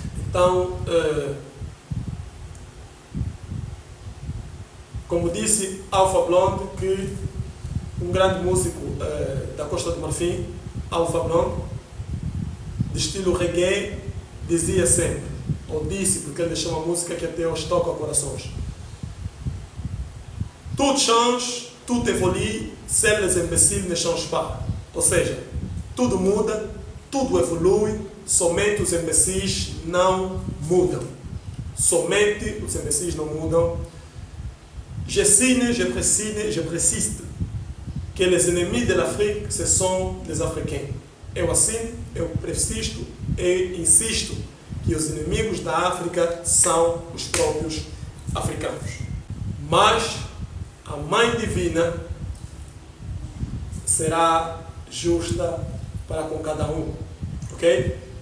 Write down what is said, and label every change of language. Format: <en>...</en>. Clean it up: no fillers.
<pt>Então, como disse Alpha Blondy, que um grande músico da Costa do Marfim, Alpha Blondy, de estilo reggae, dizia sempre, ou disse, porque ele deixou uma música que até hoje toca corações:</pt> <fr>Tout change, tout évolue, seuls les imbéciles ne changent pas.</fr> <pt>Ou seja, tudo muda, tudo evolui, somente os imbecis não mudam. Somente os imbecis não mudam.</pt> <fr>Je signe, je précise, je persiste que les ennemis de l'Afrique, ce sont les Africains.</fr> <pt>Eu assino, eu persisto e insisto que os inimigos da África são os próprios africanos. Mas a Mãe Divina será justa para com cada um. Ok?</pt>